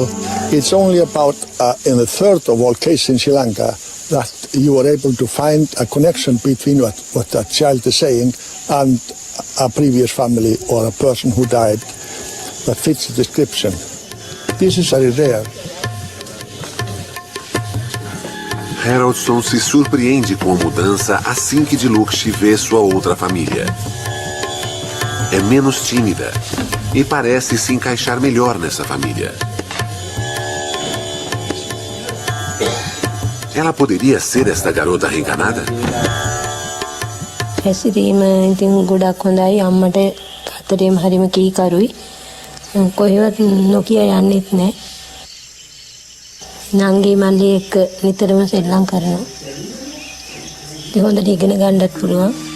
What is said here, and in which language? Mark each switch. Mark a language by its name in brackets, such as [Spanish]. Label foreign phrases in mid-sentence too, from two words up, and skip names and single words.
[English] It's only about in a third of all cases in Sri Lanka that you are able to find a connection between what that child is saying and a previous family or a person who died that fits the description. This is very rare. [Portuguese] Harrelson se surpreende com a mudança assim que Diluxi vê sua outra família. É menos tímida e parece se encaixar melhor nessa família. Ela poderia ser esta garota reencarnada? [Sinhala] හැසිරීම ඉතින් ගොඩක් හොඳයි. අම්මට අතරේම හරිම කීකරුයි. කොහෙවත් නොකිය යන්නෙත් නැහැ. නංගි මල්ලි එක්ක නිතරම සෙල්ලම් කරනවා. ඒ හොඳට ඉගෙන ගන්නත් පුළුවන්.